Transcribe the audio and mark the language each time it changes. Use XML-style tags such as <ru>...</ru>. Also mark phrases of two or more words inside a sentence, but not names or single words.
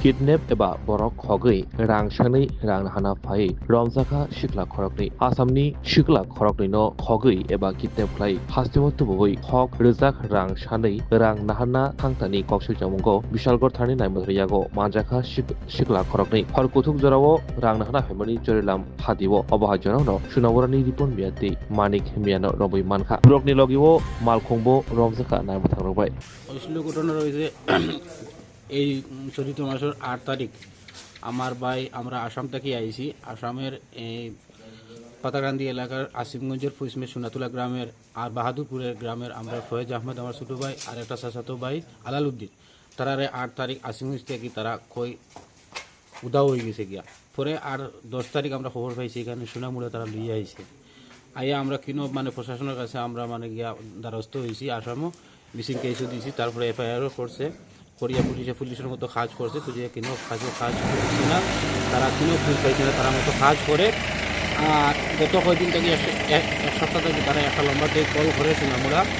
<trp>किडनेप एबा बरक हगै रां सानै रां हाना फाय रमजाखा सिखला खरकनि आसामनि सिखला खरकनि न हगै एबा किडनेप खालाय हास्टेमाव तुबुबै हक रोजाक रां सानै रां नाहाना थांतानि कौशल जामुंगो बिशालगड़ थानि नायमरियागो मानजाखा सिखला खरकनि हर कुथुक जराव रां नाहाना फेमनि जरिलाम हादिवो अबहा जरावनो सुनावरानि रिपन मियाति मानिक मियानो रबै मानखा ब्रकनि लगिवो मालखंबो रमजाखा नायमथांरबाय</trp> <bn>আসলে ঘটনা রয়েছে এই চলিত মাসের ৮ তারিখ আমার ভাই আমরা আসাম থেকে আইছি আসামের এই পাতাকান্দি এলাকার আসিমগঞ্জের ফুসমে সোনাতুলা গ্রামের আর বাহাদুরপুরের গ্রামের আমরা ফয়েজ আহমেদ আমার ছোটো ভাই আর একটা চাচাতো ভাই আলাল উদ্দিন তারা ৮ তারিখ আসিমগঞ্জ থেকে তারা কই উদাও হয়ে গেছে গিয়া পরে আর ১০ তারিখ আমরা খবর পাইছি এখানে সোনামুড়া তারা লইয়া আইছে আইয়া আমরা কিনো মানে প্রশাসনের কাছে আমরা মানে গিয়া দ্বারস্থ হয়েছি আসামও মিসিং কেসও দিয়েছি তারপরে এফআইআরও করছে করিয়া পুলিশের মতো কাজ করছে তো যে কিনো কাজ করছে না তারা কিনো পুলিশ পাইছে না তারা মতো কাজ করে আর গত কয়েকদিন থেকে এক সপ্তাহ থেকে তারা একটা লম্বা থেকে কল করে সোনামুড়া</bn>